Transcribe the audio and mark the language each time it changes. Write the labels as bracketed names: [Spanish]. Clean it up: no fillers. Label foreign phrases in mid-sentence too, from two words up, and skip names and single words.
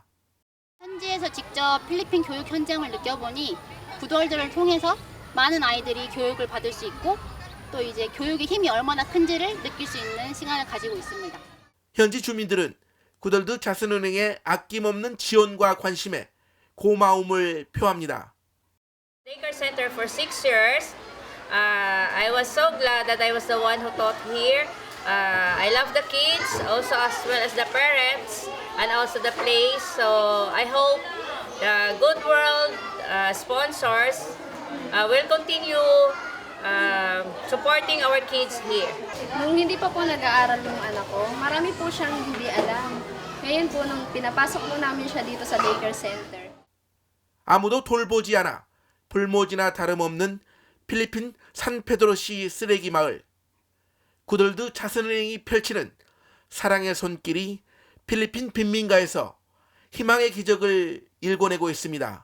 [Korean] 현지에서 직접 필리핀 교육 현장을 느껴보니 구덜드를 통해서 많은 아이들이 교육을 받을 수 있고 또 이제 교육의 힘이 얼마나 큰지를 느낄 수 있는 시간을 가지고 있습니다. 현지 주민들은 구덜드 자선은행의 아낌없는 지원과 관심에 고마움을 표합니다. [English] Daycare Center for 6 years. I was so glad that I was the one who taught here. I love the kids, also as well as the parents, and also the place. So I hope the Good World sponsors will continue supporting our kids here. [Filipino] Nung hindi pa po nag-aaral yung anak ko, marami po siyang hindi alam. Ngayon po, nung pinapasok mo namin siya dito sa Daycare Center. [Korean] 아무도 돌보지 않아 불모지나 다름없는 필리핀 산페드로시 쓰레기 마을. 구덜드 자선은행이 펼치는 사랑의 손길이 필리핀 빈민가에서 희망의 기적을 일궈내고 있습니다.